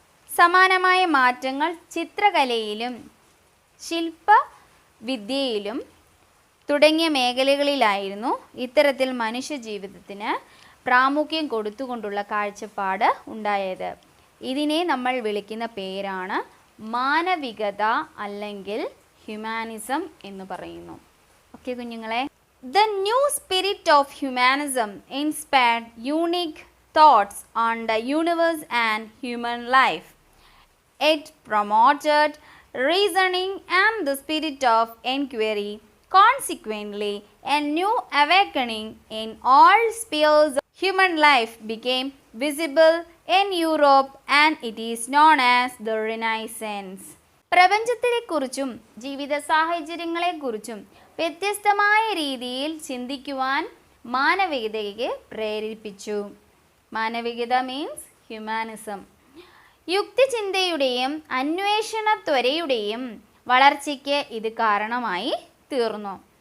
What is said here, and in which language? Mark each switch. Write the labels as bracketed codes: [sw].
[ml] സമാനമായ മാറ്റങ്ങൾ ചിത്രകലയിലും ശില്പവിദ്യയിലും തുടങ്ങിയ മേഖലകളിലായിരുന്നു ഇത്തരത്തിൽ മനുഷ്യ ജീവിതത്തിന് പ്രാമുഖ്യം കൊടുത്തുകൊണ്ടുള്ള കാഴ്ചപ്പാട് ഉണ്ടായത്. ഇതിനെ നമ്മൾ വിളിക്കുന്ന പേരാണ് മാനവികത അല്ലെങ്കിൽ ഹ്യൂമാനിസം എന്ന് പറയുന്നു. ഓക്കെ കുഞ്ഞുങ്ങളെ, [en] The new spirit of humanism inspired unique thoughts on the universe and human life. It promoted reasoning and the spirit of inquiry. Consequently, a new awakening in all spheres of human life became visible in Europe, and it is known as the Renaissance. [ml] പ്രപഞ്ചത്തെക്കുറിച്ചും ജീവിത സാഹചര്യങ്ങളെക്കുറിച്ചും വ്യത്യസ്തമായ രീതിയിൽ ചിന്തിക്കുവാൻ മാനവികതയ്ക്ക് പ്രേരിപ്പിച്ചു. മാനവികത means humanism. യുക്തിചിന്തയുടെയും അന്വേഷണത്വരയുടെയും വളർച്ചയ്ക്ക് ഇത് കാരണമായി തീർന്നു.